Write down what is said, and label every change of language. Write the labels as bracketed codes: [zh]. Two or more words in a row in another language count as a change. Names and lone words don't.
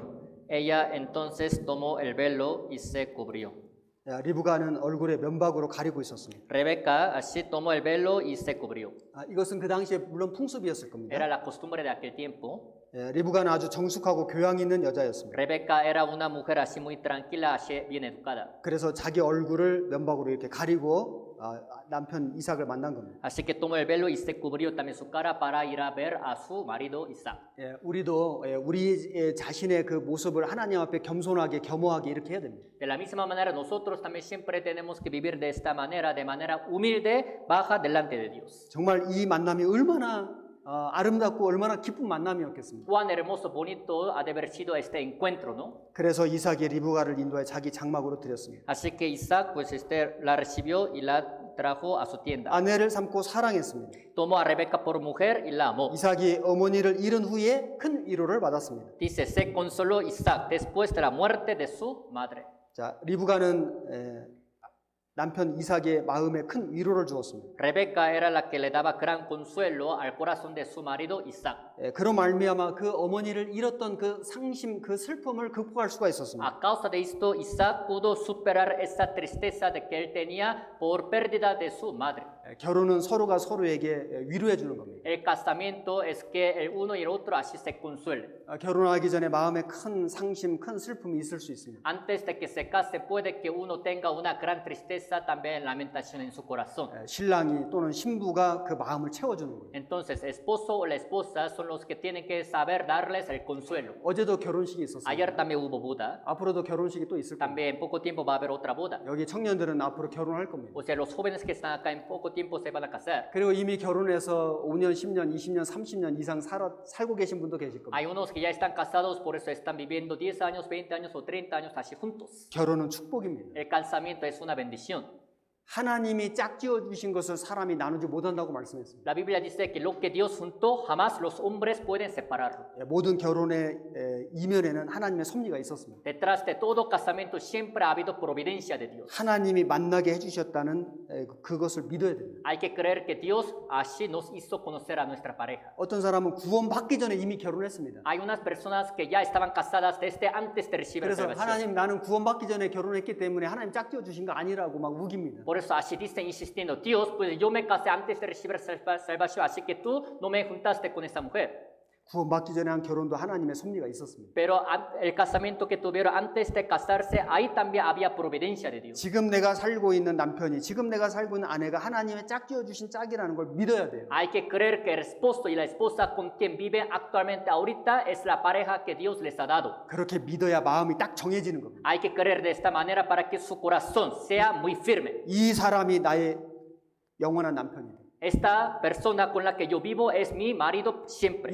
[es] Ella entonces tomó el velo y se cubrió. [ko] 리브가는 얼굴에 면박으로 가리고 있었습니다. [es] Rebeca así tomó el velo y se cubrió. [ko] 이것은 그 당시에 물론 풍습이었을 겁니다. [es] Era la costumbre de aquel tiempo. [ko] 리브가는 아주 정숙하고 교양 있는 여자였습니다. [es] Rebeca era una mujer así muy tranquila, así bien educada. [ko] 그래서 자기 얼굴을 면박으로 이렇게 가리고 남편 이삭을 만난 겁니다. [es] Así que tomó el velo y se cubrió también su cara para ir a ver a su marido Isaac. [ko] 예, 우리도 우리 자신의 그 모습을 하나님 앞에 겸손하게 겸허하게 이렇게 해야 됩니다. [es] De la misma manera, nosotros también siempre tenemos que vivir de esta manera, de manera humilde, baja delante de Dios. [ko] 정말 이 만남이 얼마나 아름답고 얼마나 기쁜 만남이었겠습니다. [es] Cuán hermoso, bonito ha de haber sido este encuentro, ¿no? [ko] 그래서 이삭이 리브가를 인도해 자기 장막으로 들였습니다. [es] Así que Isaac, pues la recibió y la trajo a su tienda. [ko] 아내를 삼고 사랑했습니다. [es] Tomó a Rebeca por mujer y la amó. [ko] 이삭이 어머니를 잃은 후에 큰 위로를 받았습니다. [es] Dice, se consoló Isaac después de la muerte de su madre. [ko] 자, 리브가는 남편 이삭의 마음에 큰 위로를 주었습니다. [es] Rebeca era la que le daba gran consuelo al corazón de su marido Isaac. [ko] 그로 말미암아 그 어머니를 잃었던 그 상심, 그 슬픔을 극복할 수가 있었습니다. [es] A causa de esto, Isaac pudo superar esa tristeza de que él tenía por pérdida de su madre. [ko] 결혼은 서로가 서로에게 위로해 주는 겁니다. [es] El casamiento es que el uno y el otro así se consuelen. [ko] 결혼하기 전에 마음에 큰 상심, 큰 슬픔이 있을 수 있습니다. [es] Antes de que se case puede que uno tenga una gran tristeza, también lamentación en su corazón. [ko] 신랑이 또는 신부가 그 마음을 채워주는 거예요. [es] Entonces, esposo o la esposa son los que tienen que saber darles el consuelo. [ko] 어제도 결혼식이 있었어요. [es] Ayer también hubo boda. [ko] 앞으로도 결혼식이 또 있을 겁니다. [es] También en poco tiempo va a haber otra boda. [ko] 여기 청년들은 앞으로 결혼할 겁니다. [es] O sea, los jóvenes que están acá en poco tiempo se van a casar. [ko] 그리고 이미 결혼해서 5년, 10년, 20년, 30년 이상 살고 계신 분도 계실 겁니다. [es] Hay unos que ya están casados, por eso están viviendo 10 años, 20 años o 30 años así juntos. [ko] 결혼은 축복입니다. [es] El casamiento es una bendición. [ko] 하나님이 짝지어 주신 것을 사람이 나누지 못한다고 말씀했습니다. [es] La Biblia dice que lo que Dios juntó, jamás los hombres pueden separarlo. [ko] 모든 결혼의 이면에는 하나님의 섭리가 있었습니다. [es] Detrás de todo casamiento siempre ha habido providencia de Dios. [ko] 하나님이 만나게 해주셨다는 그것을 믿어야 됩니다. [es] Hay que creer que Dios así nos hizo conocer a nuestra pareja. [ko] 어떤 사람은 구원받기 전에 이미 결혼했습니다. [es] Hay unas personas que ya estaban casadas desde antes de recibir la [ko] 그래서 [es] salvación. [ko] 하나님 나는 구원받기 전에 결혼했기 때문에 하나님 짝지어 주신 거 아니라고 막 우깁니다. [es] Por eso así dicen insistiendo, Dios, pues yo me casé antes de recibir salvación, así que tú no me juntaste con esa mujer. [ko] 구원받기 전에 한 결혼도 하나님의 섭리가 있었습니다. [es] Pero el casamiento que tuvieron antes de casarse, ahí también había providencia de Dios. [ko] 지금 내가 살고 있는 남편이, 지금 내가 살고 있는 아내가 하나님의 짝지어 주신 짝이라는 걸 믿어야 돼요. [es] Hay que creer que el esposo y la esposa con quien viven actualmente ahorita es la pareja que Dios les ha dado. [ko] 그렇게 믿어야 마음이 딱 정해지는 겁니다. [es] Hay que creer de esta manera para que su corazón sea muy firme. [ko] 이 사람이 나의 영원한 남편이다. [es] Esta persona con la que yo vivo es mi marido siempre.